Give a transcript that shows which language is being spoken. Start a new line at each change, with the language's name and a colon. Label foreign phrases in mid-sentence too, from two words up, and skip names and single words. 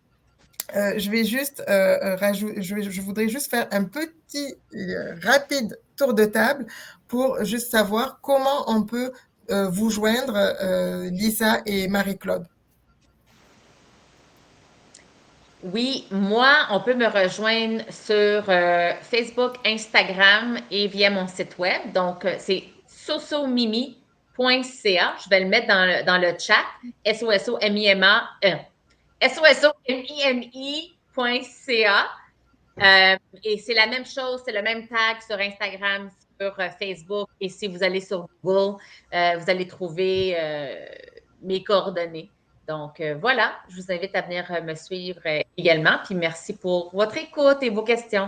French: Je voudrais juste faire un petit rapide tour de table pour juste savoir comment on peut vous joindre, Lisa et Marie-Claude. Oui, moi, on peut me rejoindre sur Facebook, Instagram et via mon site web. Donc, c'est sosomimi.ca. Je vais le mettre dans le chat. S-O-S-O-M-I-M-A. S-O-S-O-M-I-M-I.ca. Et c'est la même chose, c'est le même tag sur Instagram, sur Facebook. Et si vous allez sur Google, vous allez trouver mes coordonnées. Donc, voilà, je vous invite à venir me suivre également. Puis merci pour votre écoute et vos questions.